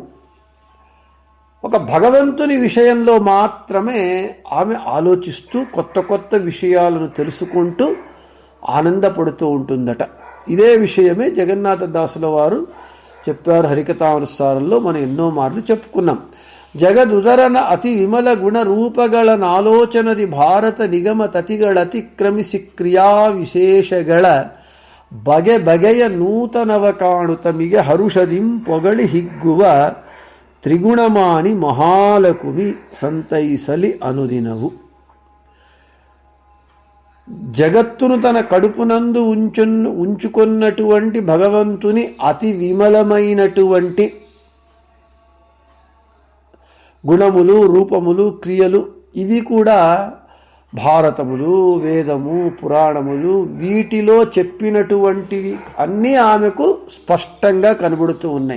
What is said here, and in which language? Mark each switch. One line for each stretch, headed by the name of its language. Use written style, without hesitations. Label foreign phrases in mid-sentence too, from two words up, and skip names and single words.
Telugu: ఒక భగవంతుని విషయంలో మాత్రమే ఆమె ఆలోచిస్తూ కొత్త కొత్త విషయాలను తెలుసుకుంటూ ఆనందపడుతూ ఉంటుందట. ఇదే విషయమే జగన్నాథదాసుల వారు చెప్పారు హరికథానుసారంలో. మనం ఎన్నో మార్లు చెప్పుకున్నాం.
Kannada: ಜಗದುದರನ ಅತಿ ವಿಮಲ ಗುಣ ರೂಪಗಳ ನಾಲೋಚನದಿ ಭಾರತ ನಿಗಮ ತತಿಗಳ ಅತಿಕ್ರಮಿಸಿ ಕ್ರಿಯಾ ವಿಶೇಷಗಳ ಬಗೆ ಬಗೆಯ ನೂತನವ ಕಾಣುತ್ತ ಮಿಗೆ ಹರುಷದಿಂ ಪೊಗಳಿ ಹಿಗ್ಗುವ ತ್ರಿಗುಣಮಾನಿ ಮಹಾಲಕುಮಿ ಸಂತೈಸಲಿ ಅನುದಿನವು.
Telugu: జగత్తును తన కడుపునందు ఉంచుకొన్నటువంటి భగవంతుని అతి విమలమైనటువంటి గుణములు, రూపములు, క్రియలు ఇవి కూడా భారతములు, వేదము, పురాణములు వీటిలో చెప్పినటువంటివి అన్నీ ఆమెకు స్పష్టంగా కనబడుతూ ఉన్నాయి.